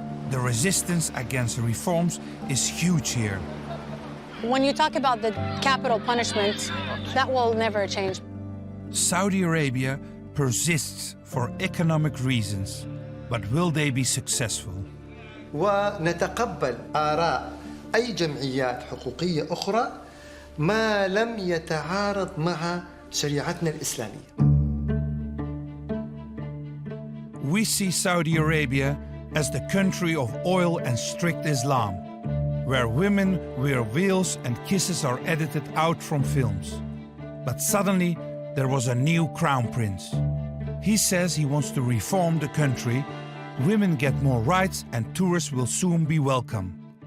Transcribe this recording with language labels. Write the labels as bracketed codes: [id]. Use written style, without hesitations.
[en] The resistance against reforms is huge here. When you talk about the capital punishment, that will never change. Saudi Arabia persists for economic reasons, but will they be successful? [ar] ونتقبل آراء أي جمعيات حقوقية أخرى ما لم يتعارض مع شريعتنا الإسلامية. [en] We see Saudi Arabia as the country of oil and strict Islam. where women wear veils and kisses are edited out from films. But suddenly, there was a new crown prince. He says he wants to reform the country, women get more rights and tourists will soon be welcome.